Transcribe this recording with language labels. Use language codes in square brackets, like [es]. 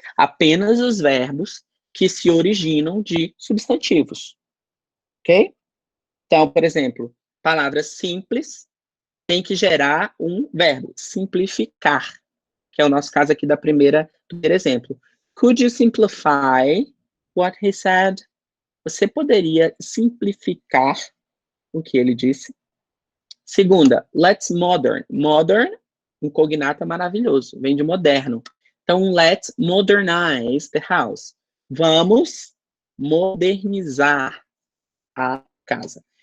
[pt] Apenas os verbos que se originam de substantivos. Ok? Então, por exemplo, palavras simples tem que gerar um verbo, simplificar, que é o nosso caso aqui do primeiro exemplo. [en] Could you simplify what he said? [pt] Você poderia simplificar o que ele disse? Segunda, [en] let's modern. [pt] Modern, um cognata maravilhoso, vem de moderno. Então, [en] let's modernize the house. [pt] Vamos modernizar a casa.